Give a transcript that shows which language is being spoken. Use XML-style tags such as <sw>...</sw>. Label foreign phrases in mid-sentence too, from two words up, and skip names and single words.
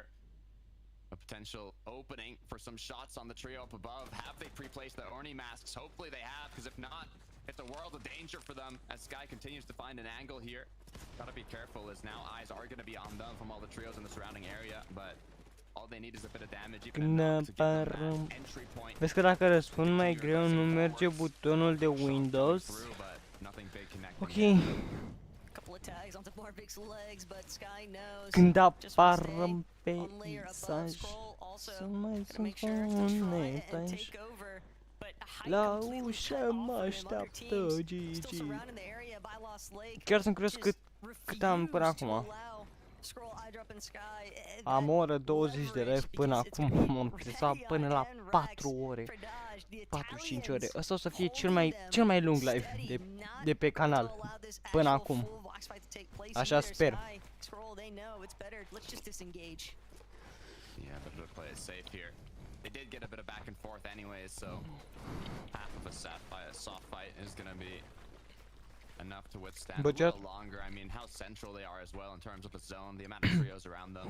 <en>A potential opening for some shots on the trio up above. Have they pre-placed the Orni masks? Hopefully they have, because if not, it's a world of danger for them as Sky continues to find an angle here. Gotta be careful as now eyes are gonna be on them from all the trios in the surrounding area, but all they need is a bit of damage, even a knock to give them that entry point.</en> <ro>Vezi că dacă răspund mai greu nu merge butonul de Windows. Ok. Când apară pe mesaj, să mai sunt aici. La ușă mă așteaptă Gigi. Chiar sunt curios cât am până acum. Am o oră 20 de live până acum, m-am stresat până la 4 ore, 45 ore. Asta o să fie cel mai lung live de pe canal până acum. Așa sper.</ro> <en>They did get a bit of back and forth anyways, so half of a soft fight is gonna be enough to withstand a little longer. I mean, how central they are as well in terms of the zone, the amount of trios around them.</en>